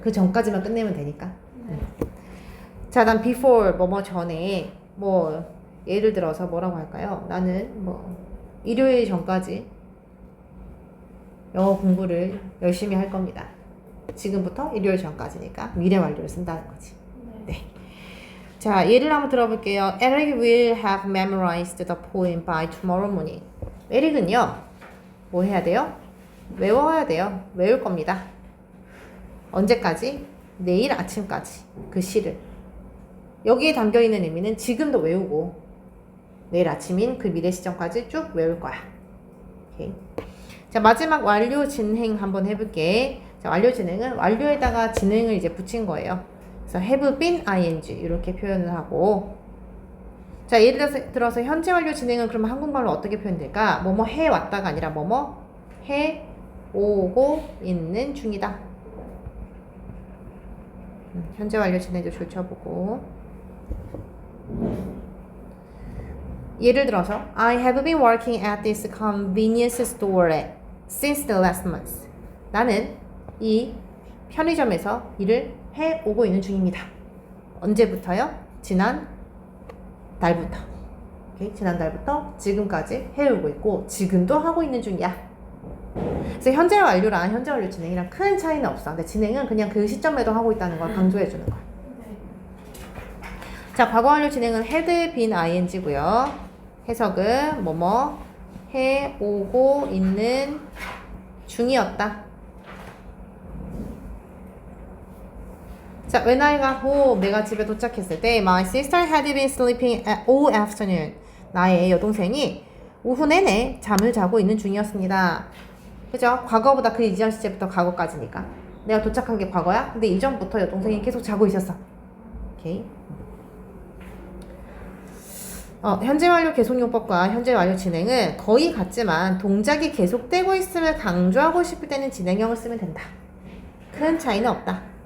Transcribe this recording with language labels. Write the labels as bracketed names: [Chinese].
[Korean] 그 전까지만 끝내면 되니까. 자, 다음 before 뭐뭐 전에 뭐 예를 들어서 뭐라고 할까요? 나는 뭐 일요일 전까지 영어 공부를 열심히 할 겁니다. 지금부터 일요일 전까지니까 미래 완료를 쓴다는 거지. 네. 자, 예를 한번 들어볼게요. [English] Eric will have memorized the poem by tomorrow morning. [Korean] 에릭은요, 뭐 해야 돼요? 외워야 돼요. 외울 겁니다. 언제까지? 내일 아침까지 그 시를. 여기에 담겨있는 의미는 지금도 외우고 내일 아침인 그 미래 시점까지 쭉 외울 거야. 오케이. 자, 마지막 완료 진행 한번 해볼게. 자, 완료 진행은 완료에다가 진행을 이제 붙인 거예요. 그래서 have been ing 이렇게 표현을 하고, 자, 예를 들어서 현재 완료 진행은 그러면 한국말로 어떻게 표현될까? 뭐뭐 해왔다가 아니라 뭐뭐 해오고 있는 중이다. 현재 완료 진행도 줄쳐보고, 예를 들어서 [English] I have been working at this convenience store since the last month. [Korean] 나는 이 편의점에서 일을 해오고 있는 중입니다. 언제부터요? 지난 달부터. 오케이? 지난 달부터 지금까지 해오고 있고 지금도 하고 있는 중이야. 그래서 현재 완료랑 현재 완료 진행이랑 큰 차이는 없어. 근데 진행은 그냥 그 시점에도 하고 있다는 걸 강조해 주는 거야. 자, 과거 완료 진행은 had been ing고요. 해석은 뭐뭐 해오고 있는 중이었다. [English] 자, when I got home, [Korean] 내가 집에 도착했을 때 [English] my sister had been sleeping all afternoon. [Korean] 나의 여동생이 오후 내내 잠을 자고 있는 중이었습니다. 그죠? 과거보다 그 이전 시제부터 과거까지니까. 내가 도착한 게 과거야? 근데 이전부터 여동생이 계속 자고 있었어. 오케이. 현재 완료 계속용법과 현재 완료 진행은 거의 같지만 동작이 계속되고 있음을 강조하고 싶을 때는 진행형을 쓰면 된다. 큰 차이는 없다.